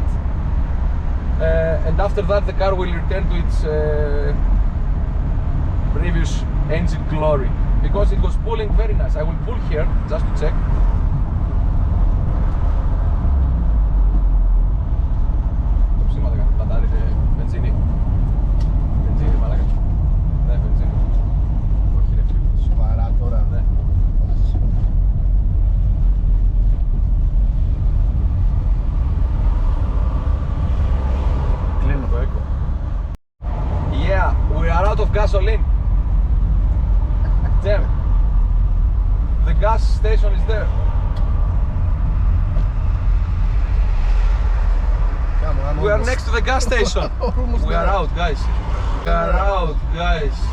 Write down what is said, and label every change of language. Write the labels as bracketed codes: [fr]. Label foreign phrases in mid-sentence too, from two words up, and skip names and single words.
[en] And after that the car will return to its previous engine glory. Because it was pulling very nice. I will pull here just to check. [el] Benzini. Benzini, μαλάκα. Ναι, benzini. Όχι ρε φίλε. Σοβαρά τώρα. Ναι. Κλείνω το echo. [en] Yeah, we are out of gasoline. Damn it. The gas station is there. We are next to the gas station. We are out, guys. We are out, guys.